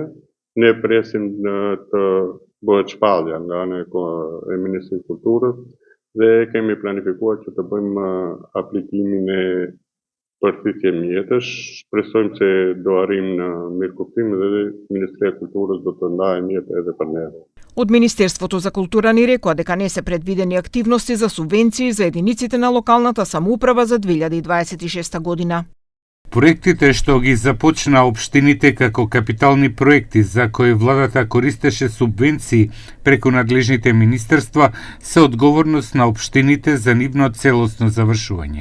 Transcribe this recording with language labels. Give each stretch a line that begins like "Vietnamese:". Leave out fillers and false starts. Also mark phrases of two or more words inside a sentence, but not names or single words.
Albanian: Ne presim të bëhet shpallja nga ana e Ministrisë së Kulturës dhe kemi planifikuar që të bëjmë aplikimin e përthithje mjetësh. Shpresojmë se do arrijmë në mirëkuptim dhe Ministria e Kulturës do të ndajë mjete edhe për ne.
Macedonian: Од Министерството за култура ни рекоа дека не се предвидени активности за субвенции за единиците на локалната самоуправа за 2026 година. Проектите што ги започна општините како капитални проекти за кои владата користеше субвенции преку надлежните министерства се одговорност на општините за нивно целосно завршување.